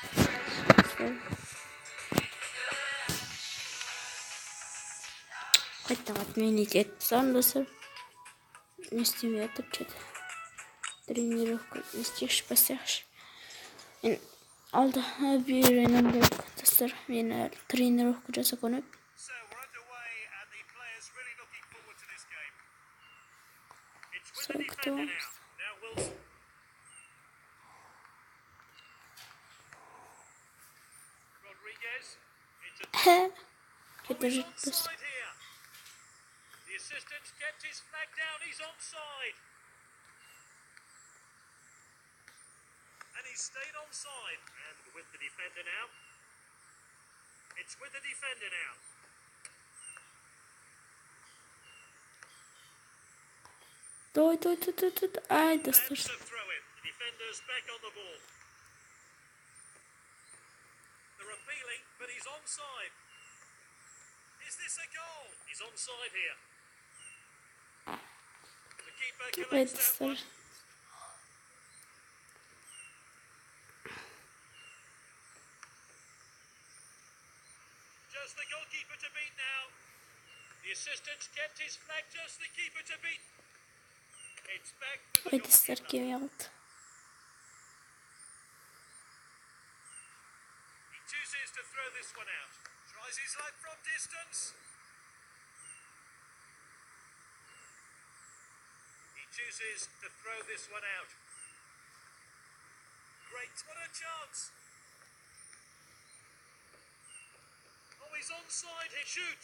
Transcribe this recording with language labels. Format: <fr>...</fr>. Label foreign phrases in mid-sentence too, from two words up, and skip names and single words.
<kk>Қайттан отменить етіп тастадым достар. Не істемей жатыр что-то. Тренировка не істейікші, бастайықшы. Мен алда үйренем керек достар. Мен тренировка жасап көрмеппін.</kk> <en>So we're underway and the players really looking forward to this game. It's with the defender now. Now Wilson. Rodriguez. It's onside here. The assistant kept his flag down. He's onside. And he's stayed onside. And with the defender now. It's with the defender now.</en> <kk>Ой, ай, достар.</kk> <en>That's a throw in. The defender's back on the ball. They're appealing, but he's onside. Is this a goal? He's onside here. The keeper collects that one. Just the goalkeeper to beat now. The assistant's kept his flag, just the keeper to beat. It's back to the</en> <kk>Ой, достар, кем ялды.</kk> <en>He chooses to throw this one out. Tries his luck from distance. He chooses to throw this one out. Great, what a chance. Oh, he's onside, he shoots.</en>